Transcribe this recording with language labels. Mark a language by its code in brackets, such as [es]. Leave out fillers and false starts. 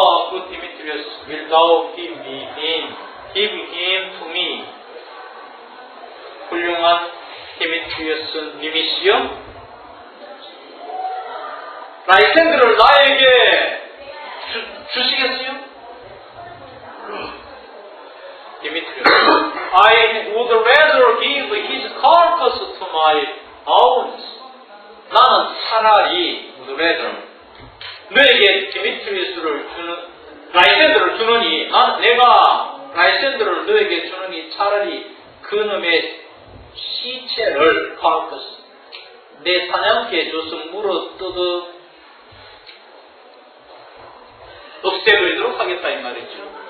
[ko] 그 [en] 디미트리어스, will thou give me him? Give him to me. [ko] 훌륭한 디미트리어스 님이시여, 라이센더를 나에게 주시겠어요? [en] 디미트리어스, I would rather give his carcass to my hounds. [ko] 나는 차라리 [en] would rather [ko] 너에게 디미트리어스를 라이센더를 주느니, 내가 라이센더를 너에게 주느니 차라리 그놈의 시체를 carcass 내 사냥개에 줘서 물어 뜯어 없애버리도록 하겠다 이 말이죠.